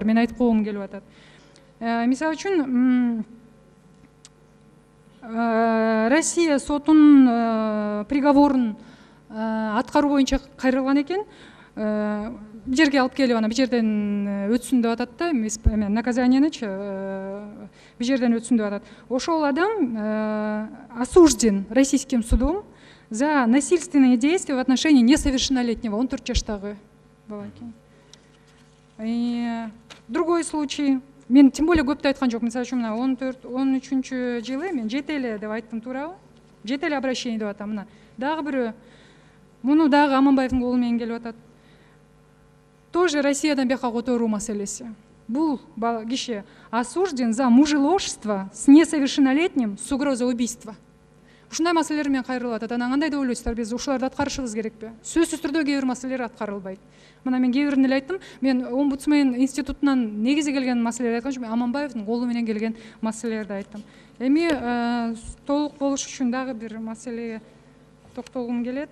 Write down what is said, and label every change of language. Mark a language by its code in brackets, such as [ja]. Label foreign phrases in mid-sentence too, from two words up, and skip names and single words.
[ky] Мен айтып койгум келип атат. Мисалы үчүн, Россия сотунун приговорун аткаруу боюнча кайрылган экен. Бул жерге алып келип, ана бул жерден өтсүн деп атат да, наказаниянычы бул жерден өтсүн деп атат. Ошол адам [ru] осужден российским судом за насильственные действия в отношении несовершеннолетнего, [ky] 14 жаштагы бала экен. [ru] Другой случай, [ky] мен [ru] тем более [ky] көптү айткан жок. Мисалы үчүн, 14-13 жылы мен 7 эле деп айттым, туурабы? 7 эле обращение деп атам. Мына дагы бирөө, муну дагы Аманбаевдин колу менен келип атат. Тоже Россиядан бияка которуу маселеси. Бул киши [ru] осужден за мужеложство с несовершеннолетним с угрозой убийства. [ky] Ушундай маселелер менен кайрылып атат. Анан кандай деп ойлойсуздар, биз ушуларды аткарышыбыз керекпи? Сөзсүз түрдө кээ бир маселелер аткарылбайт. Мына мен кээ бирин эле айттым. Мен омбудсмен институтунан негизи келген маселелерди айткан жокмун, Аманбаевдин колу менен келген маселелерди айттым. Эми толук болуш үчүн дагы бир маселеге токтолгум келет.